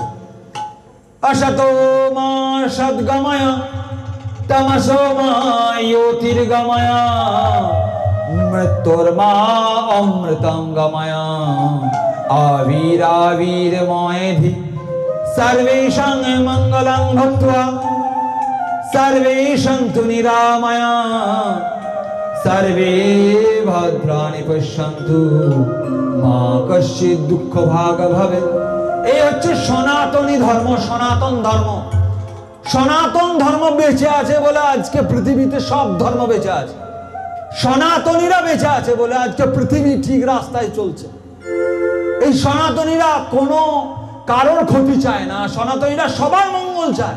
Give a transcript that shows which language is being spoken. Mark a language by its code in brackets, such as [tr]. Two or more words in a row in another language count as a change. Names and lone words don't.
[sa] অসতো মা সদ্গময় তমসো মা জ্যোতির্গময় মৃত্যুর্মা অমৃতঙ্গময় আবিরাবির্ময়েধি সর্বেষাং মঙ্গলং ভূত্বা सर्वे सन्तु निरामया सर्वे भद्राणि पश्यन्तु मा कश्चित् दुःख भाग भवेत्। [bn] এই হচ্ছে সনাতনী ধর্ম, সনাতন ধর্ম। সনাতন ধর্ম বেঁচে আছে বলে আজকে পৃথিবীতে সব ধর্ম বেঁচে আছে। সনাতনীরা বেঁচে আছে বলে আজকে পৃথিবী ঠিক রাস্তায় চলছে। এই সনাতনীরা কোনো কারোর ক্ষতি চায় না, সনাতনীরা সবার মঙ্গল চায়।